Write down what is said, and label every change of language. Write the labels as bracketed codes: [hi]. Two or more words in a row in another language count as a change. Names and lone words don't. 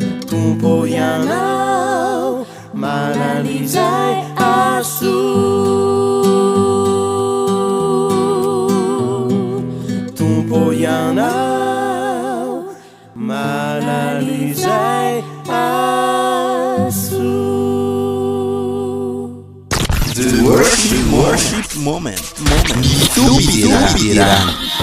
[mg] Tompo ianao, manana izay aso. Tompo ianao, Manana izay aso. [en] The worship, worship moment. Moment. [mg] Mitombo fidirana.